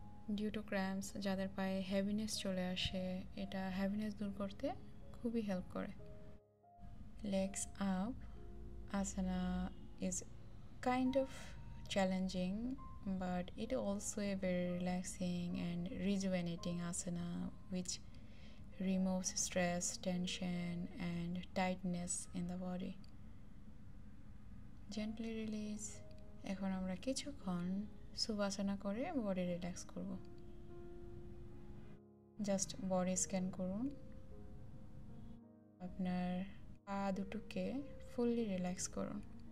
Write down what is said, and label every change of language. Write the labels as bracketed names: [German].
[Bangla] Due to cramps যাদের পায়ে heaviness চলে আসে, এটা হেভিনেস দূর করতে খুবই হেল্প করে। [English] Legs up asana is kind of challenging, but it also a very relaxing and rejuvenating asana which removes stress, tension and tightness in the body. Gently release. [Bangla] এখন আমরা কিছুক্ষণ সুবাসনা করে বডি রিল্যাক্স করব। Just body scan করুন। আপনার পা দুটোকে fully relax করুন।